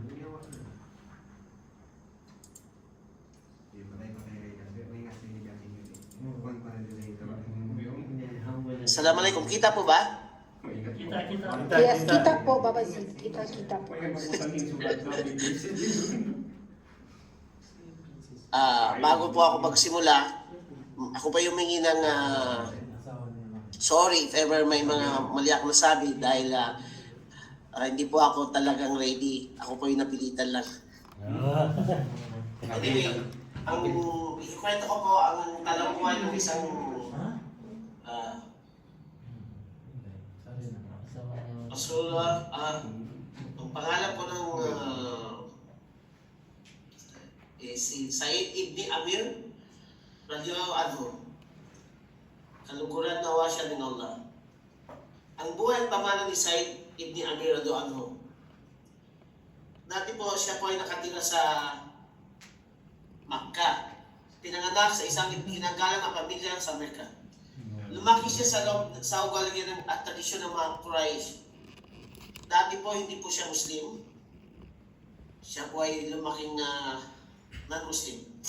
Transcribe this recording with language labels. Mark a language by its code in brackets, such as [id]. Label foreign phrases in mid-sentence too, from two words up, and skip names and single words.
[tl] Assalamualaikum. Kita po ba? Yes, kita po, Babaji. Kita po. Bago po ako magsimula, ako pa yung humingi ng sorry [en] if ever [tl] may mga mali ako nasabi dahil hindi po ako talagang ready. Ako po yung napilitan lang. Anyway, ang ikwento ko po ang talambuhay ng isang Rasulullah. Ang pangalan po ng si Said ibn Amir [ar] رضي الله عنه. [tl] Kaluguran nawa siya ng Allah. Ang buhay at pamana ni Said ibn Amir [ar] رضي الله عنه. [tl] Dati po siya po ay nakatira sa Makkah. Pinanganak sa isang ginagalang na pamilya sa Mecca. Lumaki siya sa ugali at tradisyon ng mga Quraysh. Dati po hindi po siya Muslim. Siya po ay lumaking non-Muslim.